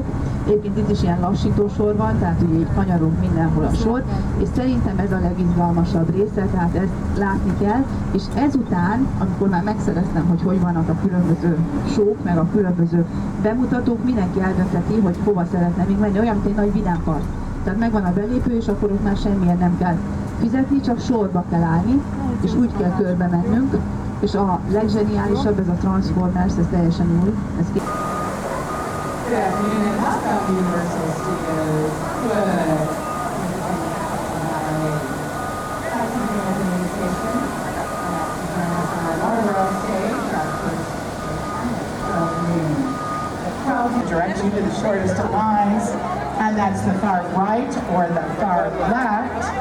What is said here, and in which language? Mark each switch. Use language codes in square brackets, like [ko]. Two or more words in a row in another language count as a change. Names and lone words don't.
[hu] Egyébként itt is ilyen lassító sor van, tehát ugye így kanyarunk mindenhol a sor, és szerintem ez a legizgalmasabb része, tehát ezt látni kell, és ezután, amikor már megszereztem, hogy vannak a különböző sók, meg a különböző bemutatók, mindenki eldöntheti, hogy hova szeretne még menni, olyan, mint egy nagy vidámpark. Tehát megvan a belépő, és akkor ott már semmilyen nem kell fizetni, csak sorba kell állni, és úgy kell körbe mennünk, és a legzseniálisabb ez a Transformers, ez teljesen új. [en] Good afternoon, and welcome to Universal Studios. Good. Direct you to the shortest of lines, and that's the far right or the far left.